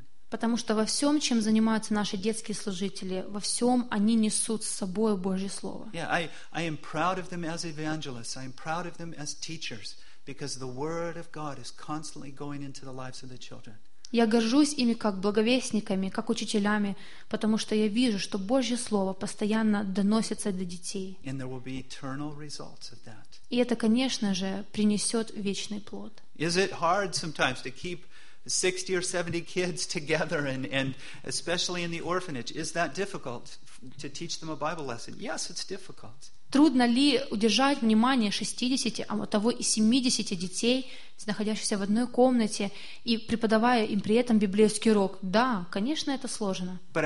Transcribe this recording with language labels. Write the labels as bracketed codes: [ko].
[ru] Потому что во всем, чем занимаются наши детские служители, во всем они несут с собой Божье Слово. [en] I am proud of them as evangelists. I am proud of them as teachers. Because the Word of God is constantly going into the lives of the children. [ru] Я горжусь ими как благовестниками, как учителями, потому что я вижу, что Божье Слово постоянно доносится до детей. [en] And there will be eternal results of that. [ru] И это, конечно же, принесет вечный плод. [en] Is it hard sometimes to keep 60 or 70 kids together and especially in the orphanage? Is that difficult to teach them a Bible lesson? Yes, it's difficult. [ru] Трудно ли удержать внимание 60, а вот того и 70 детей, находящихся в одной комнате, и преподавая им при этом библейский урок? Да, конечно, это сложно.